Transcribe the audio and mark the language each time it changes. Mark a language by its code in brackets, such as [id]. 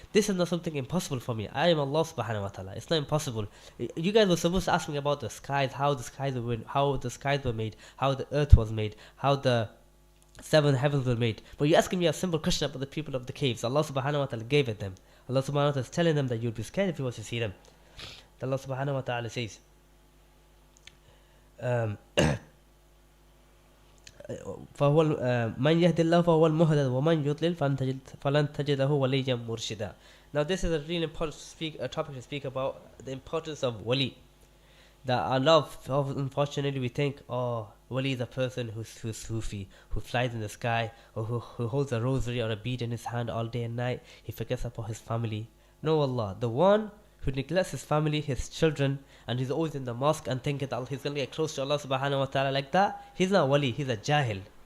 [en] This is not something impossible for me. I am Allah subhanahu wa ta'ala. It's not impossible. You guys were supposed to ask me about the skies, how the skies were made, how the earth was made, how the 7 heavens were made. But you're asking me a simple question about the people of the caves. Allah subhanahu wa ta'ala gave it them. Allah subhanahu wa ta'ala is telling them that you'd be scared if you was to see them. [ar] Allah subhanahu wa ta'ala says, فهو من يهد الله فهو المهتد ومن يضلل فلن تجد له وليا مرشدا. [en] Now this is a really important topic to speak about, the importance of wali. That unfortunately we think, wali is a person who's Sufi, who flies in the sky, or who holds a rosary or a bead in his hand all day and night. He forgets about his family. No, Allah, the one who neglects his family, his children, and he's always in the mosque and thinking that he's going to get close to Allah subhanahu wa ta'ala like that, he's not wali, he's a jahil.